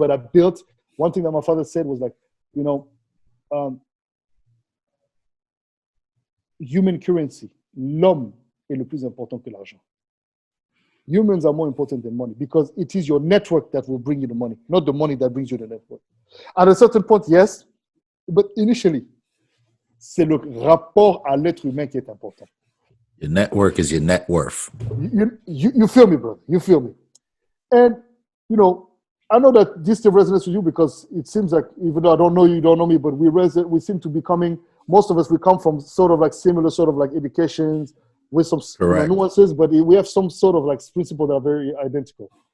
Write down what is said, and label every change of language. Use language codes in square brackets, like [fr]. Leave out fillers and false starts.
[en] But I built, one thing that my father said was like, human currency, [fr] l'homme est le plus important que l'argent. [en] Humans are more important than money, because it is your network that will bring you the money, not the money that brings you the network. At a certain point, yes, but initially, [fr] c'est le rapport à l'être humain qui est important. [en] Your network is your net worth. You feel me, brother. You feel me. And, I know that this still resonates with you, because it seems like, even though I don't know you, don't know me, but we seem to be coming, most of us, we come from sort of like similar sort of like educations with some nuances, but we have some sort of like principles that are very identical.